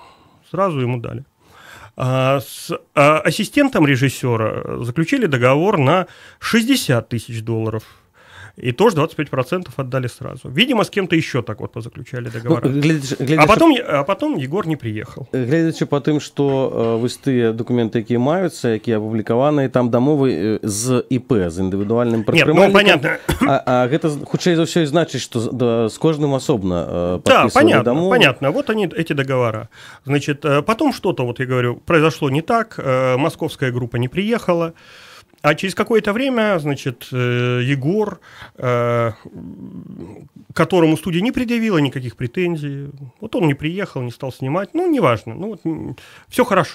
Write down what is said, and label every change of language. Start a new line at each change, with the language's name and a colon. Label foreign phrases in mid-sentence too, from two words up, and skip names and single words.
Russian: Сразу ему дали. С ассистентом режиссера заключили договор на 60 тысяч долларов. И тоже 25% отдали сразу. Видимо, с кем-то еще так вот позаключали договора. А потом Егор не приехал.
Belarusian: Глядячи по тым, што вось тыя документы, якія маюцца, якія апублікаваныя, там дамовы з ІП, з індывідуальным прадпрымальнікам.
Russian: Понятно.
Belarusian: А гэта хутчэй за ўсё і значыць, што з кожным асобна
Russian: подписывали дамовы. Понятно. Вот они, эти договора. Значит, потом что-то, вот я говорю, произошло не так, московская группа не приехала. А через какое-то время, значит, Егор, которому студия не предъявила никаких претензий, вот он не приехал, не стал снимать, неважно, все хорошо.